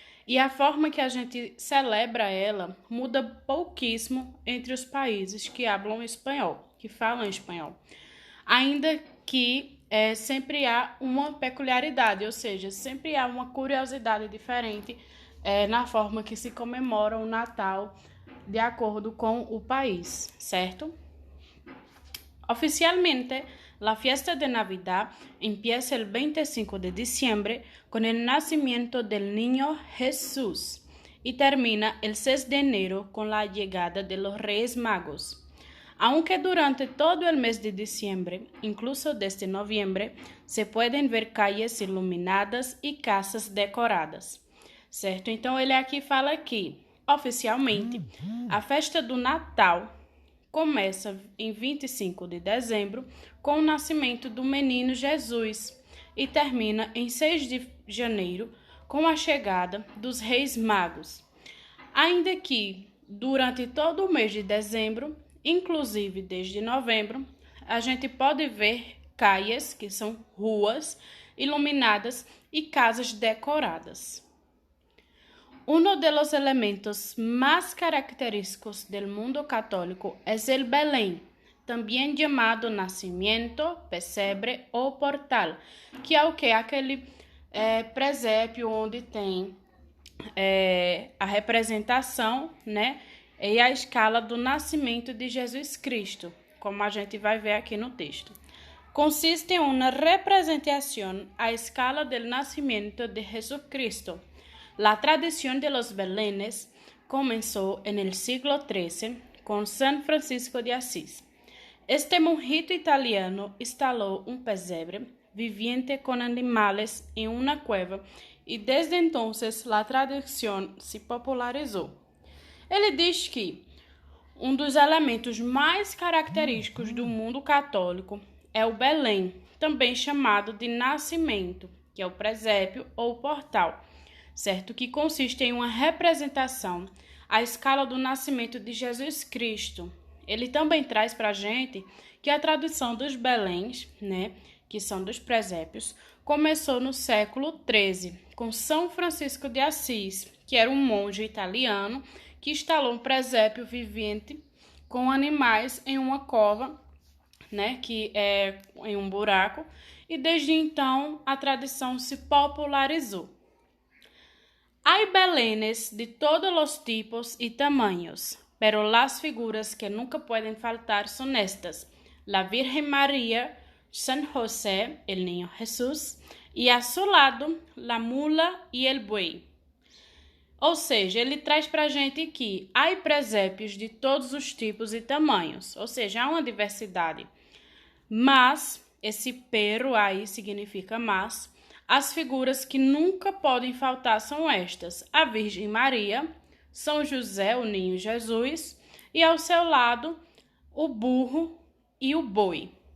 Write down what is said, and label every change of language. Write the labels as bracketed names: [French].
[Portuguese] E a forma que a gente celebra ela muda pouquíssimo entre os países que falam espanhol, ainda que sempre há uma peculiaridade, ou seja, sempre há uma curiosidade diferente na forma que se comemora o Natal de acordo com o país, certo? [Spanish] Oficialmente, la fiesta de Navidad empieza el 25 de diciembre con el nacimiento del niño Jesús y termina el 6 de enero con la llegada de los Reyes Magos. Aunque durante todo el mes de diciembre, incluso desde noviembre, se pueden ver calles iluminadas e casas decoradas, [Portuguese] certo? Então, ele aqui fala que, oficialmente, a festa do Natal começa em 25 de dezembro com o nascimento do menino Jesus e termina em 6 de janeiro com a chegada dos Reis Magos. Ainda que durante todo o mês de dezembro, inclusive desde novembro, a gente pode ver calles, que são ruas, iluminadas e casas decoradas. [Spanish] Uno de los elementos más característicos del mundo católico es el Belén, también llamado nacimiento, pesebre ou portal, [Portuguese] que é o que? Aquele presépio onde tem a representação, né, e a escala do nascimento de Jesus Cristo, como a gente vai ver aqui no texto. Consiste em uma representação à escala do nascimento de Jesus Cristo. [Spanish] La tradición de los belenes comenzó en el siglo XIII con San Francisco de Asís. Este monjito italiano instaló un pesebre viviente con animales en una cueva y desde entonces la tradición se popularizou. [Portuguese] Ele diz que um dos elementos mais característicos do mundo católico é o Belém, também chamado de nascimento, que é o presépio ou portal, certo? Que consiste em uma representação à escala do nascimento de Jesus Cristo. Ele também traz para a gente que a tradução dos Beléns, né, que são dos presépios, começou no século XIII, com São Francisco de Assis, que era um monge italiano que instalou um presépio vivente com animais em uma cova, né, que é em um buraco, e desde então a tradição se popularizou. [Spanish] Hay belenes de todos los tipos y tamaños, pero las figuras que nunca pueden faltar son estas: la Virgen María, San José, el niño Jesús, y a su lado, la mula y el buey. [Portuguese] Ou seja, ele traz para a gente que há presépios de todos os tipos e tamanhos, ou seja, há uma diversidade. Mas, esse pero aí significa mas, as figuras que nunca podem faltar são estas: a Virgem Maria, São José, o Ninho Jesus, e ao seu lado o burro e o boi.